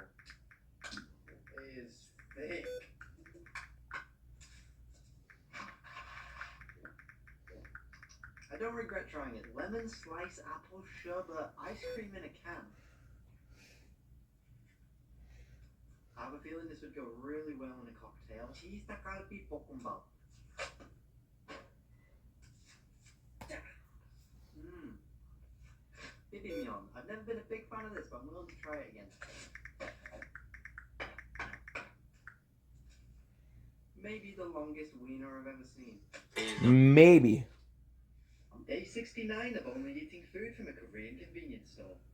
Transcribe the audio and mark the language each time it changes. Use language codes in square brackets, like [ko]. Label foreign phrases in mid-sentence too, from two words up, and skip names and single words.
[en] It is thick. I don't regret trying it. Lemon slice apple sherbet ice cream in a can. I have a feeling this would go really well in a cocktail. [ko] 치즈 닭갈비 볶음밥. 비빔면. [en] I've never been a big fan of this, but I'm willing to try it again. Maybe the longest wiener I've ever seen. Maybe. Day 69 of only eating food from a Korean convenience store.